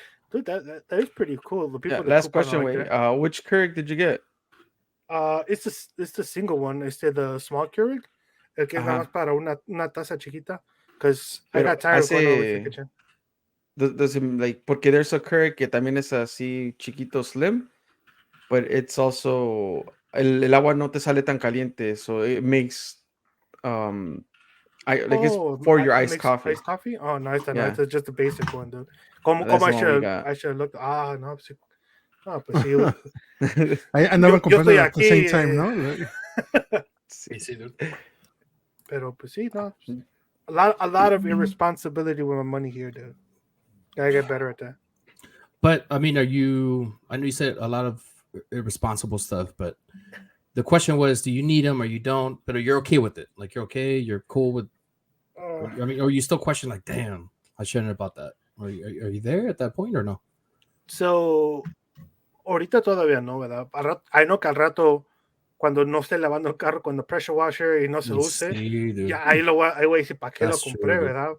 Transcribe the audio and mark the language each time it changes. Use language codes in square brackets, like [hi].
[en] Dude, that is pretty cool. The people Last question, like wait. Which Keurig did you get? It's the single one. The small Keurig. [es] El que es nada más para una taza chiquita. [en] Because I got tired of going over to the kitchen. Does it, like, [es] porque [en] there's a Keurig [es] que también es así chiquito, [en] slim, but it's also [es] el agua no te sale tan caliente, [en] so it makes it's for your iced coffee. Iced coffee? Oh, nice. Yeah. It's just the basic one, dude. [es] Como [en] I should have looked. [es] No, pues, pues sí. [en] I never compared at the same time, [es] ¿no? Sí, dude. Pero pues sí, no. [en] A lot of irresponsibility with my money here, dude. Gotta get better at that. But I mean, I know you said a lot of irresponsible stuff, but the question was, do you need them or you don't? But you're okay with it. Like, you're okay, you're cool with, I mean, or you still question like, damn, I shouldn't have bought that. Are you there at that point or no? [es] So, ahorita todavía no, ¿verdad? [en] I know [es] que al rato, cuando no esté lavando el carro, cuando pressure washer y no se use, ya ahí voy a decir, ¿para qué lo compré, verdad?